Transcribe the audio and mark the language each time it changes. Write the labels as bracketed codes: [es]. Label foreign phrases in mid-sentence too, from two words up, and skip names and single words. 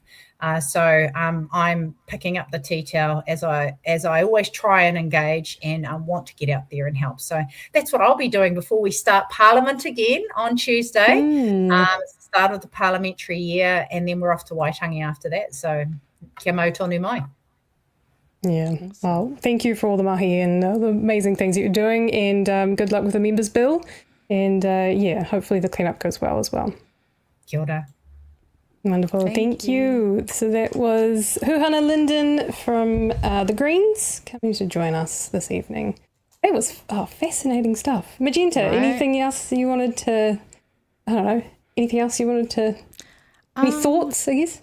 [en] So I'm picking up the tea towel as I always try and engage, and I want to get out there and help. So that's what I'll be doing before we start Parliament again on Tuesday. It's the start of the parliamentary year, and then we're off to Waitangi after that. [mi] So kia mau tonu mai. [en] Yeah. Well, thank you for all the mahi and the amazing things that you're doing, and good luck with the members' bill. And hopefully the cleanup goes well as well. [mi] Kia ora. [en] Wonderful. Thank you. So that was Hūhana Lyndon from the Greens coming to join us this evening. It was fascinating stuff. Magenta, anything else you wanted to, anything else you wanted to, any thoughts, I guess?